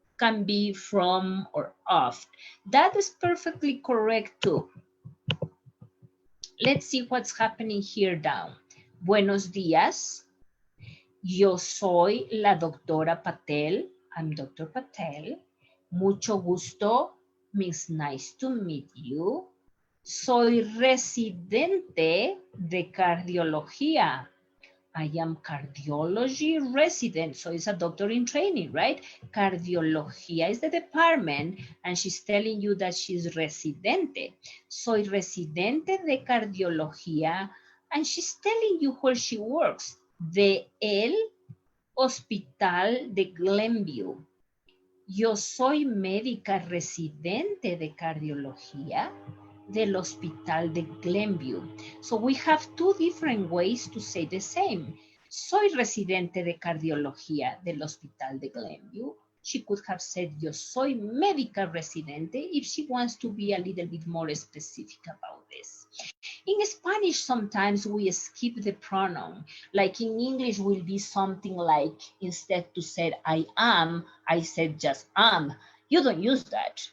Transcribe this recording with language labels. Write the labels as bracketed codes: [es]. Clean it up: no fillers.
[en] Can be from or of. That is perfectly correct too. Let's see what's happening here down. [es] Buenos días. Yo soy la doctora Patel. [en] I'm Dr. Patel. [es] Mucho gusto [en] means nice to meet you. [es] Soy residente de cardiología. [en] I am cardiology resident, so it's a doctor in training, right? Cardiología is the department, and she's telling you that she's residente. [es] Soy residente de cardiología, [en] and she's telling you where she works. [es] De el Hospital de Glenview. Yo soy médica residente de cardiología del Hospital de Glenview. [en] So we have two different ways to say the same. [es] Soy residente de cardiología del Hospital de Glenview. [en] She could have said, [es] yo soy médica residente, [en] if she wants to be a little bit more specific about this. In Spanish, sometimes we skip the pronoun. Like in English will be something like, instead to say I am, I said just am. You don't use that.